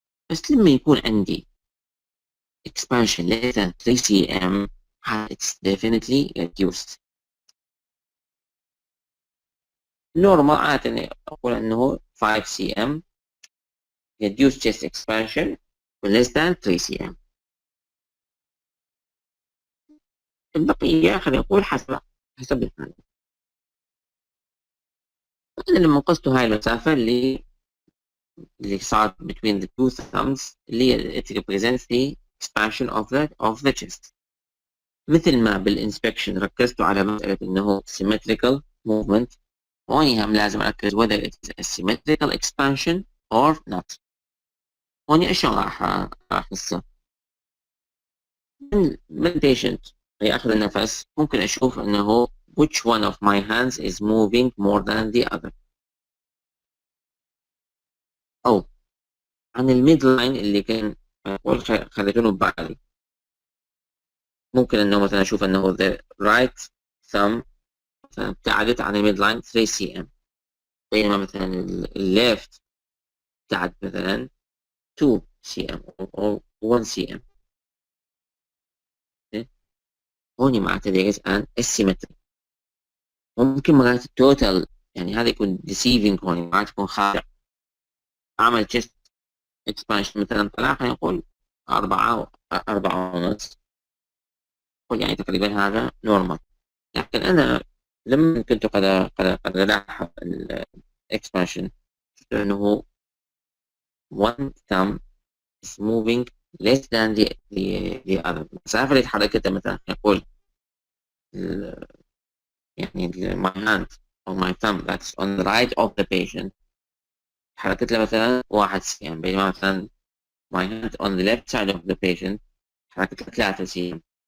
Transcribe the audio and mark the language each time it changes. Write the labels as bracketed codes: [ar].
[ar] بس لما يكون عندي [en] expansion less than 3 cm it's definitely reduced. normal [ar] عادة أقول أنه [en] 5 cm reduced chest expansion less than 3 cm. [ar] البقية خلينا نقول حسب الحالة. أنا لما قصته هاي المسافة اللي صارت [en] between the two thumbs اللي it represents the expansion of the chest. [ar] مثل ما بالإنسبكشن ركزتوا على مسألة إنه [en] symmetrical movement، [ar] هوني هم لازم أركز [en] whether it is a symmetrical expansion or not. [ar] هوني إيش راح نصير من patient يأخذ النفس ممكن أشوف إنه [en] which one of my hands is moving more than the other، [ar] أو عن الميد لاين اللي كان خليتونه ببالي، ممكن إنه مثلا أشوف إنه [en] the right thumb [ar] مثلا ابتعدت عن الميد لاين 3 cm، بينما مثلا الليفت ابتعد مثلا 2 cm أو 1 cm. هوني معناته [en] there is an asymmetry. [ar] ممكن مرات التوتال يعني هذا يكون deceiving، هوني مرات يكون خارق. أعمل chest expansion مثلا طلع خلينا نقول 4.5، يعني تقريبا هذا normal. لكن أنا لما كنت قد ألاحظ [en] expansion أنه one thumb is moving less than the other. [ar] المسافة اللي تحركتها مثلا نقول يعني [en] my hand or my thumb that's on the right of the patient حركت لها مثلا 1 cm، [ar] بينما مثلا [en] my hand on the left side of the patient حركت لها 3 cm.